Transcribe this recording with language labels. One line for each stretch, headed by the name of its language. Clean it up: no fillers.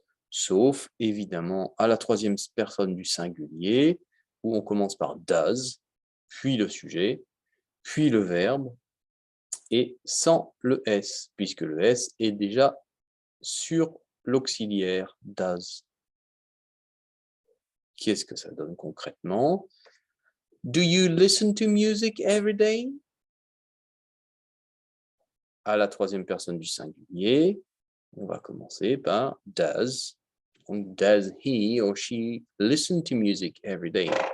French: Sauf, évidemment, à la troisième personne du singulier, où on commence par does, puis le sujet, puis le verbe, et sans le S, puisque le S est déjà sur l'auxiliaire does. Qu'est-ce que ça donne concrètement?
English: Do you listen to music every day?
French: À la troisième personne du singulier, on va commencer par does.
English: Donc, does he or she listen to music every day?